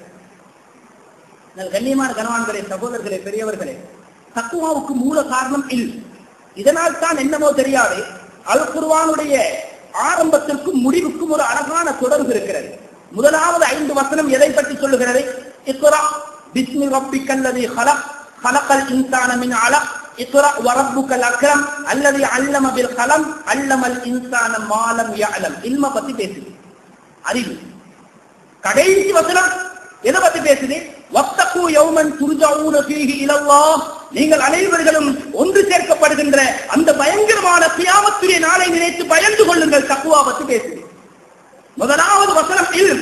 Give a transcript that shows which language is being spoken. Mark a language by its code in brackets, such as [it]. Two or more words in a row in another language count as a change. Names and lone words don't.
[ta] கண்ணியமான கனவான்களே, சகோதரர்களே, பெரியவர்களே, தக்வாவுக்கு மூல காரணம் இல்லை. இதனால் தான் என்னமோ தெரியாது, அல் குர்ஆனுடைய ஆரம்பத்திற்கும் முடிவுக்கும் ஒரு அழகான தொடர்பு இருக்கிறது. முதலாவது 5 வசனம் எதை பற்றி சொல்லுகிறது? [ar] اقرأ باسم ربك الذي خلق خلق الانسان من علق اقرأ وربك الأكرم الذي علم بالقلم علم الإنسان ما لم يعلم. [ta] இல்ம பத்தி பேசுது, அறிவு. கடைசி வசனம் எதை பத்தி பேசுது? [ar] واتقوا يوما ترجعون فيه إلى الله. [ta] நீங்கள் அனைவர்களும் ஒன்று சேர்க்கப்படுகின்ற அந்த பயங்கரமான கியாமத்துடைய நாளை நினைத்து பயந்து கொள்ளுங்கள். தக்வா பத்தி பேசுது. முதலாவது வசனம் இல்ம்.